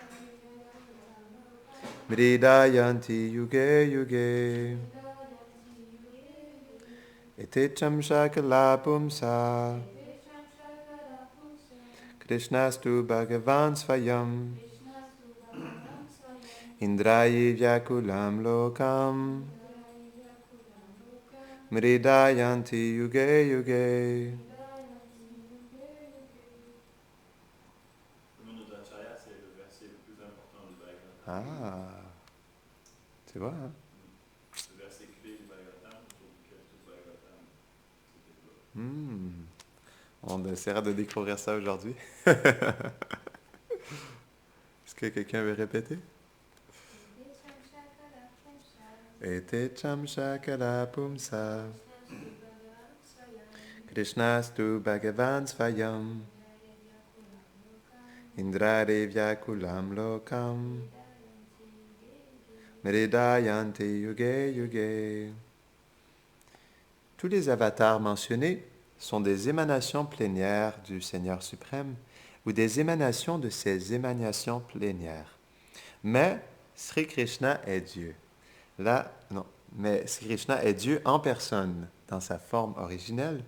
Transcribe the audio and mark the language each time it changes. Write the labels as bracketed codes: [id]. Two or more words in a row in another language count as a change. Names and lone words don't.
[sa] मृडयन्ति युगे युगे एते चांशकला पुंस कृष्णस्तु भगवान् स्वयम् इन्द्रयि व्याकुलम् लोकम् मृडयन्ति युगे युगे. [fr] Ah, tu vois, hein? Le verset clé du Bhagavatam, pour lequel tout le Bhagavatam, On essaiera de découvrir ça aujourd'hui. Est-ce que quelqu'un veut répéter? [sa] एते चांशकला पुंस कृष्णस्तु भगवान् स्वयम् इन्द्ररे व्याकुलम् लोकम् मृडयन्ति युगे युगे. [fr] Tous les avatars mentionnés sont des émanations plénières du Seigneur suprême ou des émanations de ses émanations plénières. Mais Sri Krishna est Dieu. Là, non, mais Sri Krishna est Dieu en personne, dans sa forme originelle.